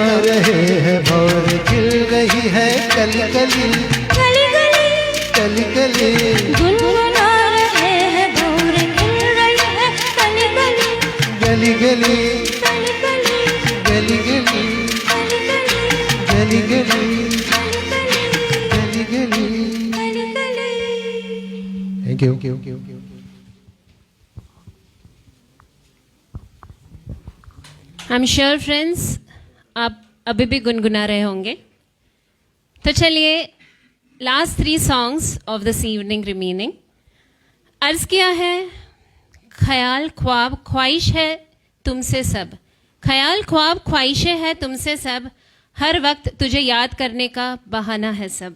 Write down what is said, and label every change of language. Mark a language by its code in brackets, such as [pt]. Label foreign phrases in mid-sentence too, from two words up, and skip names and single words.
[hi] रहे हैं भौर, खिल रही है कली कली गली गली कली कली। गुनगुना रहे हैं भौर, खिल रही है कली गली गली गली कली गली गली गली कली गली गली गली कली गली गली। गली। [en] thank you. I am sure friends [hi] आप अभी भी गुनगुना रहे होंगे। तो चलिए [en] last 3 songs of this evening remaining. [hi] अर्ज किया है ख्याल ख्वाब ख्वाहिश है तुमसे सब, ख्याल ख्वाब ख्वाहिशें है तुमसे सब, हर वक्त तुझे याद करने का बहाना है सब।